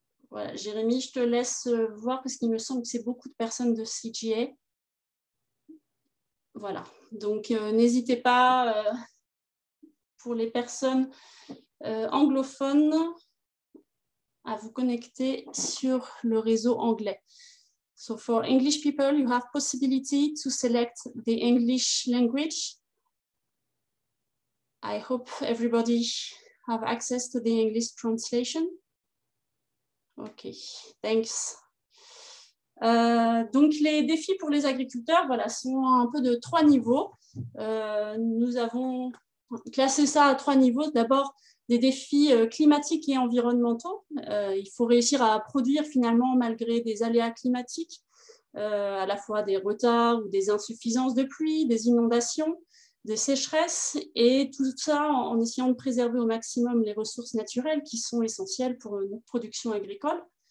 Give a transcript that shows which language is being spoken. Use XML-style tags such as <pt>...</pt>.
<fr>Voilà, Jérémy, je te laisse voir parce qu'il me semble que c'est beaucoup de personnes de CGA. Voilà, donc n'hésitez pas pour les personnes anglophones à vous connecter sur le réseau anglais.</fr> <en>So for English people, you have possibility to select the English language. I hope everybody have access to the English translation. Okay, thanks.</en> <fr>Donc les défis pour les agriculteurs, voilà, sont un peu de 3 niveaux. Nous avons classé ça à 3 niveaux. D'abord, des défis climatiques et environnementaux. Il faut réussir à produire finalement malgré des aléas climatiques, à la fois des retards ou des insuffisances de pluie, des inondations, des sécheresses, et tout ça en essayant de préserver au maximum les ressources naturelles qui sont essentielles pour notre production agricole.</fr>